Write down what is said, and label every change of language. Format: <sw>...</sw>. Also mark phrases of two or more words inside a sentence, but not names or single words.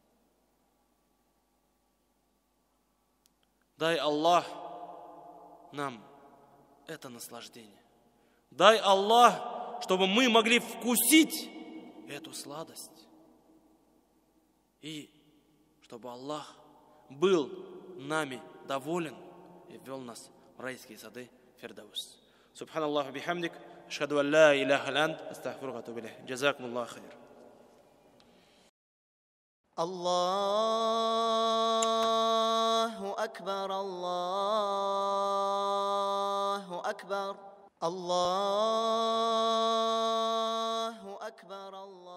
<ru>Дай Аллах нам это наслаждение. Дай Аллах, чтобы мы могли вкусить эту сладость. И чтобы Аллах был нами доволен и ввел нас в райские сады Фирдаус.</ru> <ar>سبحان الله بحمدك، أشهد أن لا إله إلا أنت، أستغفرك وأتوب إليك. جزاكم الله خير. الله أكبر الله أكبر الله أكبر</ar>